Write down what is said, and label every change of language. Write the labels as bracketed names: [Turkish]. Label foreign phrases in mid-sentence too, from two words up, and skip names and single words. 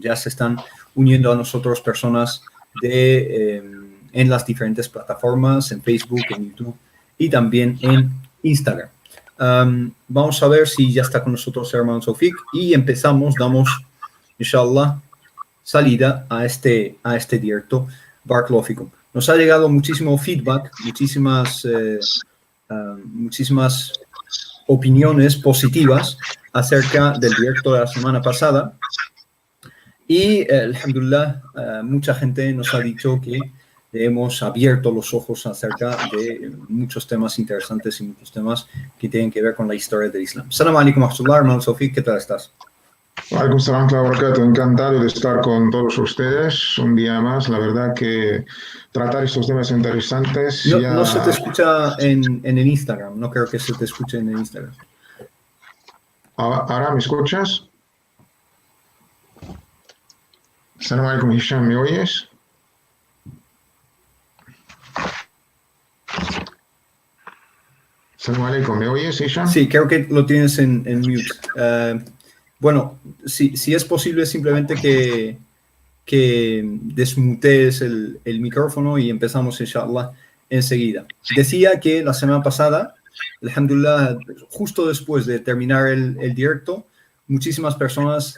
[Spanish] Ya se están uniendo a nosotros personas en las diferentes plataformas, en Facebook, en YouTube y también en Instagram. Vamos a ver si ya está con nosotros el hermano Tawfiq y damos, inshallah, salida a este directo. [Arabic] بارك الله فيكم. [Spanish] Nos ha llegado muchísimo feedback, muchísimas opiniones positivas acerca del directo de la semana pasada y, alhamdulillah, mucha gente nos ha dicho que hemos abierto los ojos acerca de muchos temas interesantes y muchos temas que tienen que ver con la historia del Islam. [Arabic] السلام عليكم ورحمة الله, [Spanish] hermano Tawfiq, ¿qué tal estás? [Arabic] عليكم السلام وبركاته. [Spanish] Encantado de estar con todos ustedes un día más. La verdad que tratar estos temas interesantes... No se te escucha en el Instagram, no creo que se te escuche en el Instagram. ¿Ahora me escuchas? [Arabic] السلام عليكم, [Spanish] Hisham, ¿me oyes? [Arabic] السلام عليكم, [Spanish] ¿me oyes, Hisham? Sí, creo que lo tienes en mute. Bueno, si es posible simplemente que desmutees el micrófono y empezamos, inshallah, enseguida. Decía que la semana pasada, alhamdulillah, justo después de terminar el directo, muchísimas personas